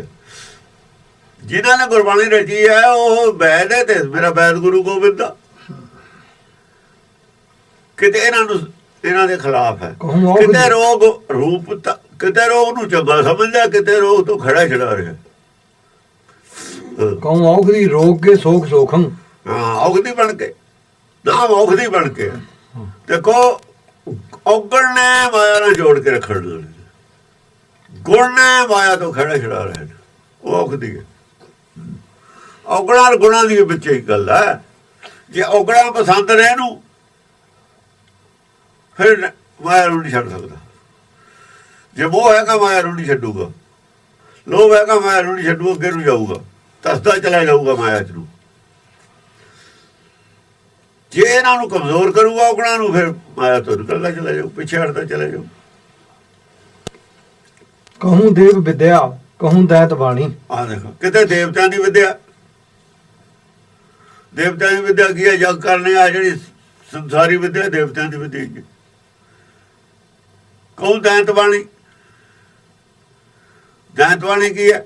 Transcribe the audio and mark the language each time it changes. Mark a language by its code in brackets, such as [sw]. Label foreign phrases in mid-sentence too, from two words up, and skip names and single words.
[pa] ਜਿਨ੍ਹਾਂ ਨੇ ਗੁਰਬਾਣੀ ਰਚੀ ਹੈ ਉਹ ਵੈਦ ਹੈ, ਤੇ ਮੇਰਾ ਵੈਦ ਗੁਰੂ ਗੋਬਿੰਦ ਦਾ। ਕਿਤੇ ਇਹਨਾਂ ਦੇ ਖਿਲਾਫ ਹੈ, ਕਿਤੇ ਰੋਗ ਰੂਪ, ਕਿਤੇ ਰੋਗ ਨੂੰ ਚੰਗਾ ਸਮਝਦਾ, ਕਿਤੇ ਰੋਗ ਤੋਂ ਖੜਾ ਛਡਾ ਰਿਹਾ। [bra] कहूँ औख दी रोग के शोक सोखं, [pa] ਹਾਂ ਔਖਦੀ ਬਣ ਕੇ, ਨਾਮ ਔਖਦੀ ਬਣ ਕੇ। ਦੇਖੋ ਔਗਣ ਨੇ ਮਾਇਆ ਨਾਲ ਜੋੜ ਕੇ ਰੱਖਣ ਵਾਲੇ, ਗੁਣ ਨੇ ਮਾਇਆ ਤੋਂ ਖੜਾ ਛਡਾ ਰਹੇ ਨੇ, ਉਹ ਔਖਦੀ ਹੈ। ਔਗਣਾਂ ਗੁਣਾਂ ਦੀ ਵਿੱਚ ਹੀ ਗੱਲ ਹੈ। ਜੇ ਔਗਣਾਂ ਪਸੰਦ ਨੇ ਇਹਨੂੰ, ਫਿਰ ਮਾਇਆ ਨੂੰ ਨਹੀਂ ਛੱਡ ਸਕਦਾ। ਜੇ ਮੋਹ ਹੈਗਾ ਮਾਇਆ ਨੂੰ ਨਹੀਂ ਛੱਡੂਗਾ, ਲੋਭ ਹੈਗਾ ਮਾਇਆ ਨੂੰ ਨਹੀਂ ਛੱਡੂਗਾ, ਅੱਗੇ ਨੂੰ ਜਾਊਗਾ, ਤਸਦਾ ਚਲਾ ਜਾਊਗਾ ਮਾਇਆ ਚ ਨੂੰ। ਜੇ ਇਹਨਾਂ ਨੂੰ ਕਮਜ਼ੋਰ ਕਰੂਗਾ ਔਗਣਾ ਨੂੰ, ਫਿਰ ਮਾਇਆ ਤੋਂ ਨਿਕਲਦਾ ਚਲਾ ਜਾਊ, ਪਿੱਛੇ ਹਟਦਾ ਚਲਾ ਜਾਊ। [bra] कहूँ देव विद्या कहूँ दैत बाणी। [pa] ਆ ਦੇਖੋ ਕਿਤੇ ਦੇਵਤਿਆਂ ਦੀ ਵਿਦਿਆ, ਦੇਵਤਿਆਂ ਦੀ ਵਿਦਿਆ ਕੀ ਹੈ? ਜਗ ਕਰਨੇ ਆ ਜਿਹੜੀ ਸੰਸਾਰੀ ਵਿਦਿਆ, ਦੇਵਤਿਆਂ ਦੀ ਵਿਦਿਆ ਕੀ? [bra] ਕਹੂੰ ਦੈਂਤ ਬਾਣੀ। [pa] ਦੈਂਤ ਬਾਣੀ ਕੀ ਹੈ?